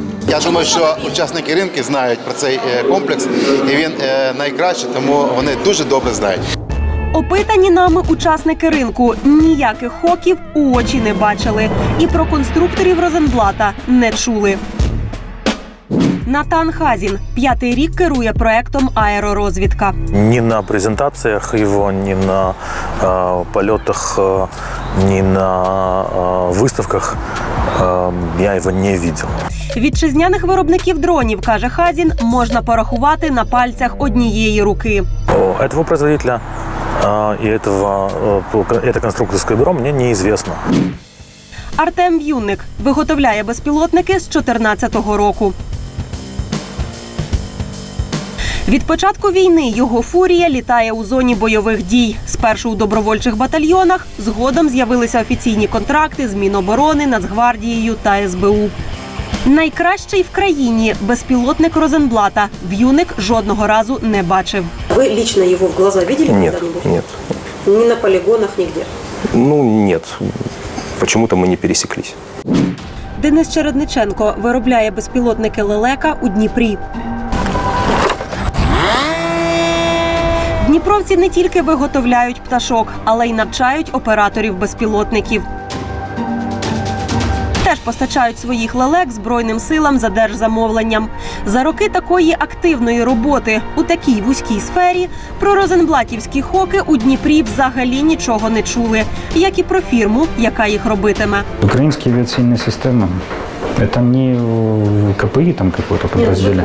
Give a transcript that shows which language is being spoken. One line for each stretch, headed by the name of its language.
Ukrainian: Я думаю, що учасники ринку знають про цей комплекс, і він найкращий, тому вони дуже добре знають. Опитані нами учасники ринку ніяких хоків у очі не бачили і про конструкторів Розенблата не чули. Натан Хазін 5-й рік керує проектом «Аеророзвідка».
Russian: Ни на презентациях его, ни на полетах, ни на выставках я его не видел.
Ukrainian: Вітчизняних виробників дронів, каже Хазін, можна порахувати на пальцях однієї руки.
Russian: Этого производителя и это конструкторское бюро мне неизвестно.
Ukrainian: Артем В'юнник виготовляє безпілотники з 2014 року. Від початку війни його «Фурія» літає у зоні бойових дій. Спершу у добровольчих батальйонах, згодом з'явилися офіційні контракти з Міноборони, Нацгвардією та СБУ. Найкращий в країні безпілотник Розенблата В'юнник жодного разу не бачив.
Russian: Вы лично его в глаза видели Нет, когда-нибудь? нет. Ни на полигонах, нигде? Ну, нет. Почему-то мы не пересеклись.
Ukrainian: Денис Чередниченко виробляє безпілотники «Лелека» у Дніпрі. Дніпровці не тільки виготовляють пташок, але й навчають операторів безпілотників. Теж постачають своїх лелек Збройним силам за держзамовленням. За роки такої активної роботи у такій вузькій сфері про розенблатівські хоки у Дніпрі взагалі нічого не чули, як і про фірму, яка їх робитиме.
Russian: Украинские авиационные системы. Это не КПИ там какое-то подразделение?